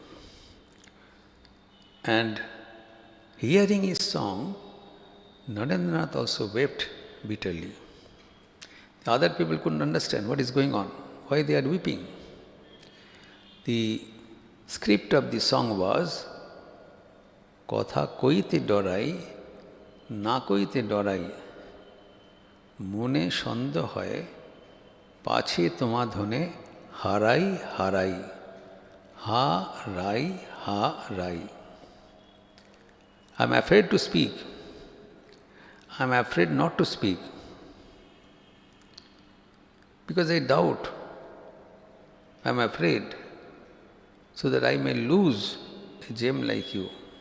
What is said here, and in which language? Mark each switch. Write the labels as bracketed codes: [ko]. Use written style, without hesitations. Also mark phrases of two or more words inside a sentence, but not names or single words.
[en] And hearing his song, Narendranath also wept bitterly. The other people couldn't understand what is going on, why they are weeping. The script of the song was, [bn] কথা কইতে ডরাই, না কইতে ডরাই, মনে সন্দ হয়, পাছে তোমা ধনে, হারাই হারাই, হা রাই. [en] I am afraid to speak. I am afraid not to speak. Because I doubt. I am afraid so that I may lose a gem like you.